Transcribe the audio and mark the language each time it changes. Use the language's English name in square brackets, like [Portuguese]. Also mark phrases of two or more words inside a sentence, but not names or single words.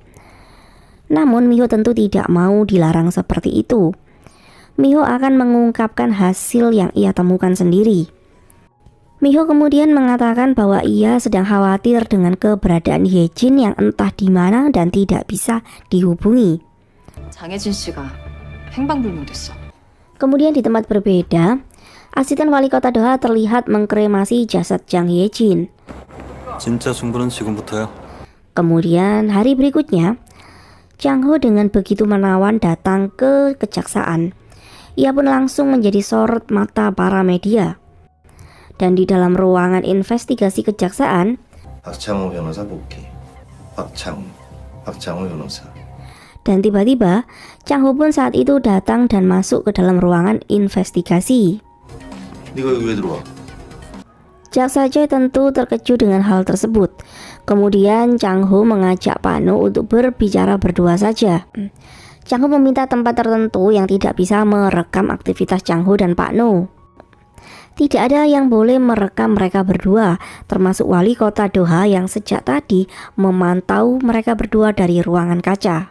[Indonesian] Namun Mi-ho tentu tidak mau dilarang seperti itu. Mi-ho akan mengungkapkan hasil yang ia temukan sendiri. Mi-ho kemudian mengatakan bahwa ia sedang khawatir dengan keberadaan Ye-jin yang entah di mana dan tidak bisa dihubungi. [Korean] 장혜진 씨가 행방불명됐어. [Indonesian] Kemudian di tempat berbeda, asisten wali kota Doha terlihat mengkremasi jasad Jang Ye-jin. [Korean] 진짜 승부는 지금부터야. [Indonesian] Kemudian hari berikutnya, Chang Ho dengan begitu menawan datang ke kejaksaan. Ia pun langsung menjadi sorot mata para media. Dan di dalam ruangan investigasi kejaksaan, [Korean] 박창호 변호사 복귀. 박창호 변호사. [Indonesian] dan tiba-tiba Chang Ho pun saat itu datang dan masuk ke dalam ruangan investigasi. [Korean] 네가 여기 왜 들어와? [Indonesian] Jaksa Choi tentu terkejut dengan hal tersebut. Kemudian Chang Ho mengajak Pak No untuk berbicara berdua saja. Chang Ho meminta tempat tertentu yang tidak bisa merekam aktivitas Chang Ho dan Pak No. Tidak ada yang boleh merekam mereka berdua, termasuk wali kota Doha yang sejak tadi memantau mereka berdua dari ruangan kaca.